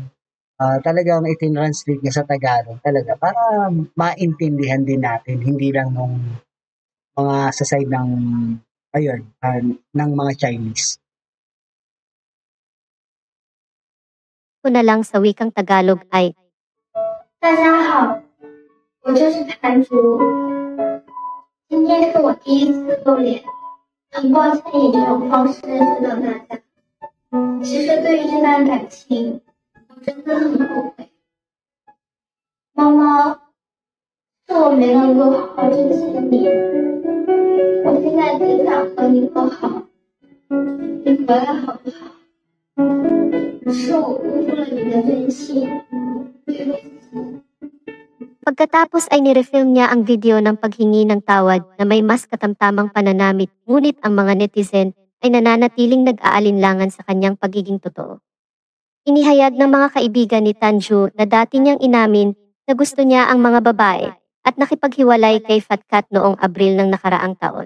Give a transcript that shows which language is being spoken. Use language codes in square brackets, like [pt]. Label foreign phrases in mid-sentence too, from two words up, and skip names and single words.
[tl] Talagang itinranslate niya sa Tagalog talaga para maintindihan din natin, hindi lang nung mga sa side ng, ayun, ng mga Chinese. ko na lang sa wikang Tagalog ay [zh] 大家好，我就是谭竹。今天是我第一次露脸，很抱歉以这种方式认识到大家。其实对于这段感情，我真的很后悔。猫猫，是我没能够好好珍惜你，我现在只想和你和好，你回来好不好？是我辜负了你的真心，对不起。 [tl] Pagkatapos ay nirefilm niya ang video ng paghingi ng tawad na may mas katamtamang pananamit, ngunit ang mga netizen ay nananatiling nag-aalinlangan sa kanyang pagiging totoo. Inihayag ng mga kaibigan ni Tanju na dati niyang inamin na gusto niya ang mga babae at nakipaghiwalay kay Fat Cat noong Abril ng nakaraang taon.